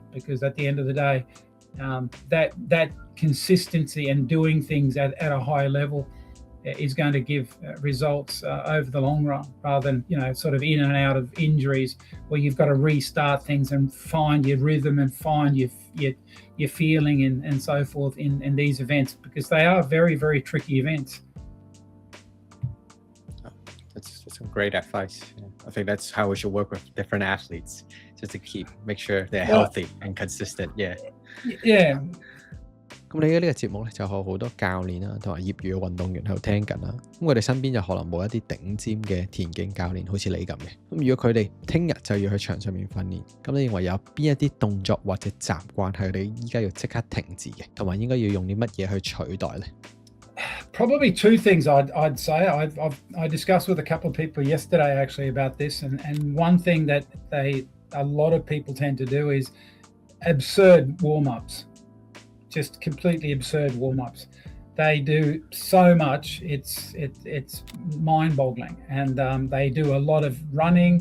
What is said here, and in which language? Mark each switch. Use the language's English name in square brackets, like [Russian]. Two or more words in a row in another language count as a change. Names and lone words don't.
[English] Because at the end of the day, that consistency and doing things at a high level is going to give results over the long run, rather than sort of in and out of injuries where you've got to restart things and find your rhythm and find your feeling and so forth in these events, because they are very, very tricky events. That's some great advice. I think that's how we should work with different athletes, just to make sure they're healthy and consistent. Yeah. [Cantonese] 咁你嘅呢個節目咧，就有好多教練啦，同埋業餘嘅運動員喺度聽緊啦。咁佢哋身邊就可能冇一啲頂尖嘅田徑教練，好似你咁嘅。咁如果佢哋聽日就要去場上面訓練，咁你認為有邊一啲動作或者習慣係佢哋依家要即刻停止嘅，同埋應該要用啲乜嘢去取代咧？ [English] Probably two things I'd say. I discussed with a couple of people yesterday actually about this, and one thing that a lot of people tend to do is absurd warm-ups. Just completely absurd warm-ups. They do so much, it's mind-boggling, and they do a lot of running.